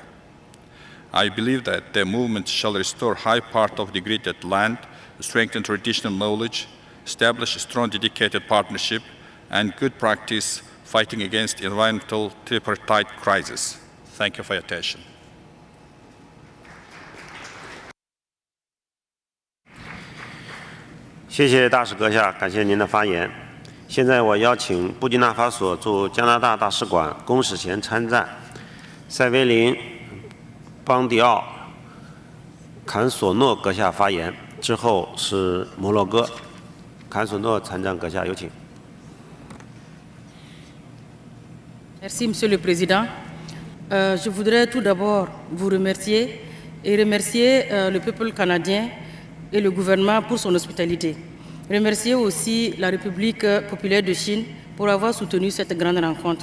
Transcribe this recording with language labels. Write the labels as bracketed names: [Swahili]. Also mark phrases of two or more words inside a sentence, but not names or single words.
[English] I believe that the movement shall restore high part of degraded land, strengthen traditional knowledge, establish a strong dedicated partnership, and good practice fighting against environmental tripartite crisis. Thank you for your attention. [Chinese] 谢谢大使阁下，感谢您的发言。现在我邀请布基纳法索驻加拿大大使馆公使前参赞塞维林·邦迪奥·坎索诺阁下发言，之后是摩洛哥。坎索诺参赞阁下，有请。 [French] Merci, Monsieur le Président. Je voudrais tout d'abord vous remercier et remercier le peuple canadien et le gouvernement pour son hospitalité. Remercier aussi la République populaire de Chine pour avoir soutenu cette grande rencontre.